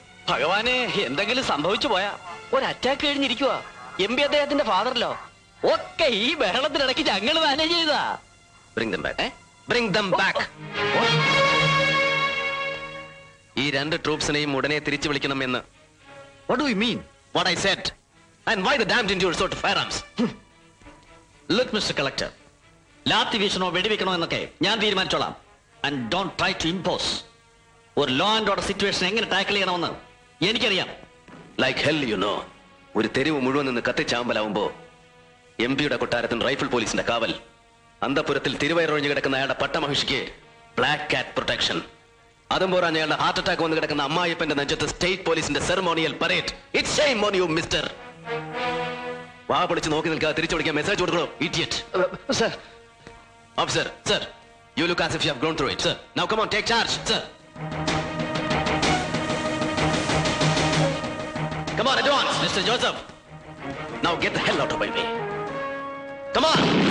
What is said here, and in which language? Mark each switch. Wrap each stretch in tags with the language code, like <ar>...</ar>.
<ml>ഭഗവാനെ, എന്തെങ്കിലും സംഭവിച്ചു പോയാ ഒരു അറ്റാക്ക് കഴിഞ്ഞിരിക്കുക. MP അദ്ദേഹത്തിന്റെ ഫാദറിലോ ഒക്കെ ഈ ബഹളത്തിനിടയ്ക്ക് ഞങ്ങൾ മാനേജ് ചെയ്താ.</ml> <en>Bring them back.</en> <ml>ഈ 2 ട്രൂപ്സിനെയും ഉടനെ തിരിച്ചു വിളിക്കണമെന്ന്.</ml> <en>What do you mean? What I said. And why the damned into resort to firearms? Look, Mr.</en> <ml>Collector, lathi വീശണോ വെടിവെക്കണോ എന്നൊക്കെ ഞാൻ തീരുമാനിച്ചോളാം.</ml> <en>And don't try to impose.</en> <ml>ഒരു ലോ ആൻഡ് ഓർഡർ സിറ്റുവേഷൻ എങ്ങനെ tackle ചെയ്യണമെന്ന് എനിക്കറിയാം.</ml> <en>Like hell you know.</en> <ml>ഒരു തെരുവ് മുഴുവൻ നിന്ന് കത്തിച്ചാമ്പലാവുമ്പോ MP-യുടെ കൊട്ടാരത്തിന് റൈഫിൾ പോലീസിന്റെ കാവൽ, അന്തപുരത്തിൽ തിരുവയറൊഴിഞ്ഞു കിടക്കുന്ന അയാളുടെ പട്ടമഹിഷിക്ക് ബ്ലാക്ക് കാറ്റ് പ്രൊട്ടക്ഷൻ, അതും പോരാൻ അയാളുടെ ഹാർട്ട് അറ്റാക്ക് വന്ന് കിടക്കുന്ന അമ്മായിപ്പന്റെ നെഞ്ചത്ത് സ്റ്റേറ്റ് പോലീസിന്റെ ceremonial parade.</ml> <en>It's shame on you mister.</en> <ml>വാ പൊളിച്ച് നോക്കി നിൽക്കാതെ തിരിച്ചു വിളിക്കാൻ മെസ്സേജ് കൊടുക്കണോ idiot. Sir,</ml> <en>Officer, sir, you look as if you have gone through it, sir. Now come on, take charge, sir. Come on, advance, Mr. Joseph. Now get the hell out of my way. Come on.</en>